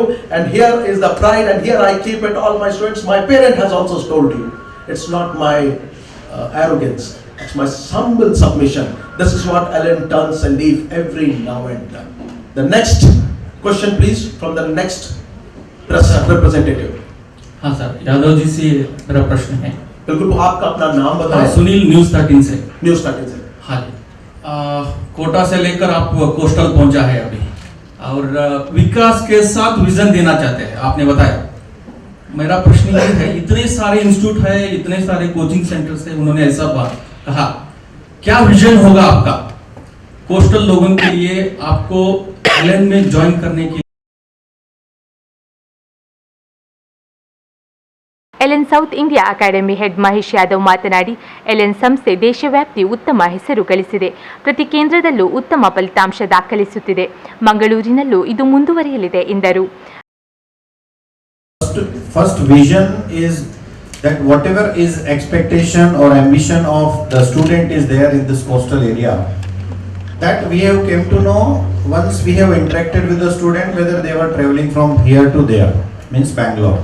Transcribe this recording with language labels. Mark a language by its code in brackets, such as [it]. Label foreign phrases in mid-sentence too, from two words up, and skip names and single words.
[en] And here is the pride, and here I keep it, all my students. My parent has also told you. It's not my arrogance. It's my humble submission. This is what Ellen turns and leave every now and then. The next question, please, from the next representative. [hi] हाँ सर, यादव जी से मेरा प्रश्न है. बिल्कुल, आपका अपना नाम बताएं. सुनील, न्यूज़ 13 से. न्यूज़ 13 से. हाँ जी. कोटा से लेकर आप कोस्टल पहुंचा है अभी, और विकास के साथ विजन देना चाहते हैं, आपने बताया. मेरा प्रश्न ये है, इतने सारे इंस्टीट्यूट है, इतने सारे [en] coaching centers [hi] है, उन्होंने ऐसा बात कहा, क्या विजन होगा आपका कोस्टल लोगों के लिए, आपको एलेन में ज्वाइन करने के लिए? [kn] ಎಲೆನ್ ಸೌತ್ ಇಂಡಿಯಾ ಅಕಾಡೆಮಿ ಹೆಡ್ ಮಹೇಶ್ ಯಾದವ್ ಮಾತನಾಡಿ, ಎಲೆನ್ ಸಂಸ್ಥೆ ದೇಶವ್ಯಾಪಿ ಉತ್ತಮ ಹೆಸರು ಗಳಿಸಿದೆ. ಪ್ರತಿ ಕೇಂದ್ರದಲ್ಲೂ ಉತ್ತಮ ಫಲಿತಾಂಶ ದಾಖಲಿಸುತ್ತಿದೆ. ಮಂಗಳೂರಿನಲ್ಲೂ ಇದು ಮುಂದುವರಿಯಲಿದೆ ಎಂದರು. [en] First vision is that whatever is expectation or ambition of the student is there in this coastal area, that we have came to know once we have interacted with the student, whether they were traveling from here to there, means Bangalore.